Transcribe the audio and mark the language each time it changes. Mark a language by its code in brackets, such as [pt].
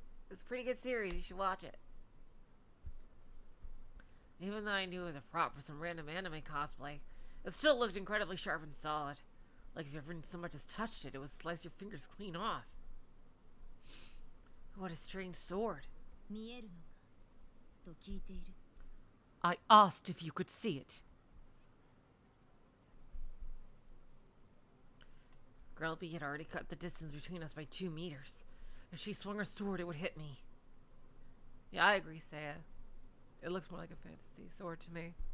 [en] It's a pretty good series. You should watch it. Even though I knew it was a prop for some random anime cosplay, it still looked incredibly sharp and solid. Like if you ever so much as touched it, it would slice your fingers clean off. What a strange sword. [ja] 見えるのかと聞いている。 [en] I asked if you could see it. Grelby had already cut the distance between us by 2 meters. If she swung her sword, it would hit me. Yeah, I agree, Saya. It looks more like a fantasy sword to me.